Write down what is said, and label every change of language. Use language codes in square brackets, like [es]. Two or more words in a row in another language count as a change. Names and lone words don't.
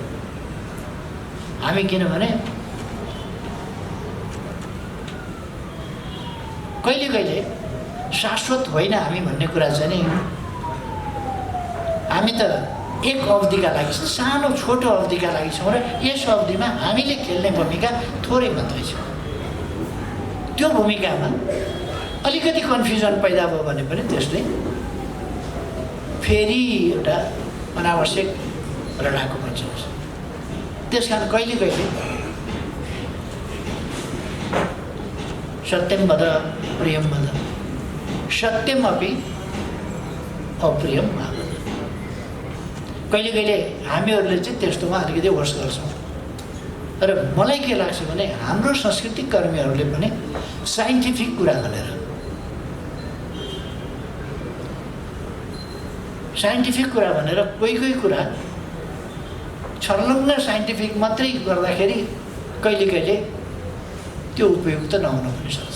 [ne] हामी किनभने कहिले कहिले शाश्वत होइन हामी भन्ने कुरा चाहिँ नि हामी त एक अवधिका लागि सानो छोटो अवधिका लागि छौँ र यस अवधिमा हामीले खेल्ने भूमिका थोरै मात्रै छ। त्यो भूमिकामा अलिकति कन्फ्युजन पैदा भयो भने पनि त्यसले फेरि एउटा अनावश्यक लडाको बन्छ। त्यस कारण कहिले कहिले [sa] सत्यम वद प्रियम वद सत्यम अपि अप्रियम मा वद। [ne] कहिले कहिले हामीहरूले चाहिँ त्यस्तोमा अलिकति होस् गर्छौँ। र मलाई के लाग्छ भने हाम्रो सांस्कृतिक कर्मीहरूले पनि साइन्टिफिक कुरा भनेर कोही कुरा छर्लङ्ग साइन्टिफिक मात्रै गर्दाखेरि कहिले कहिले त्यो उपयुक्त नहुन पनि सक्छ।